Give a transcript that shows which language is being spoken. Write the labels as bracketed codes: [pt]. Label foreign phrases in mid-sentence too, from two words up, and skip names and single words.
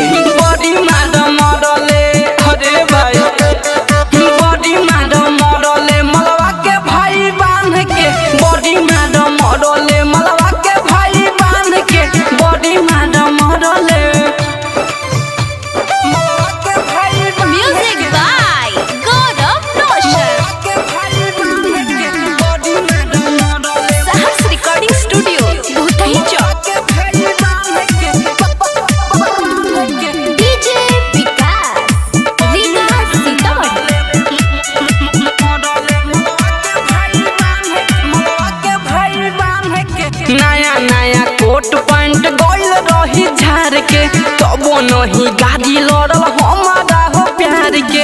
[bho] बड़ी मार मरले अरे भाई, बड़ी मार मरले मलवा के भाई बांध के, बड़ी मार मरले मलवा के भाई बांध के, बड़ी मार मरले मलवा के भाई बांध [en] Music by God of Notion. Sahas Recording Studio, Bhutahi Chowk. DJ Vikas, Vikas Sitamarhi. [bho] नया नया कोट पैंट गोइल रही झार के, तबो नहीं गाड़ी लड़ल हमारा हो प्यार के।